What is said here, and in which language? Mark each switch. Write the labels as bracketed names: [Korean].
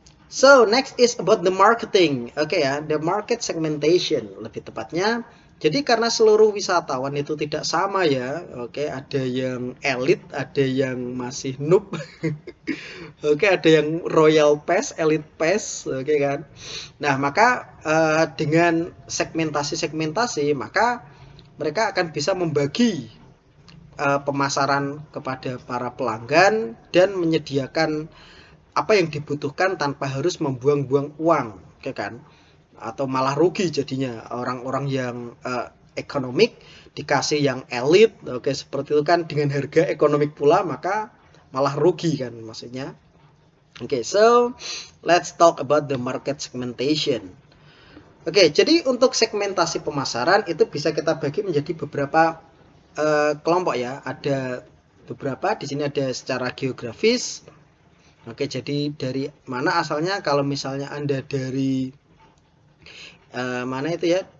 [English] So next is about the marketing. [Indonesian] Oke ya, [English] the market segmentation [Indonesian] lebih tepatnya. Jadi karena seluruh wisatawan itu tidak sama ya. Oke, ada yang elit, ada yang masih noob. Oke, ada yang royal pass, elite pass, oke kan. Nah, maka dengan segmentasi-segmentasi, maka mereka akan bisa membagi pemasaran kepada para pelanggan dan menyediakan apa yang dibutuhkan tanpa harus membuang-buang uang, ya kan? Atau malah rugi jadinya orang-orang yang ekonomik dikasih yang elit, oke seperti itu kan dengan harga ekonomik pula maka malah rugi kan maksudnya. [English] Oke, so let's talk about the market segmentation. [Indonesian] Oke, jadi untuk segmentasi pemasaran itu bisa kita bagi menjadi beberapa kelompok ya. Ada beberapa di sini ada secara geografis. Oke, jadi dari mana asalnya? Kalau misalnya Anda dari mana itu ya?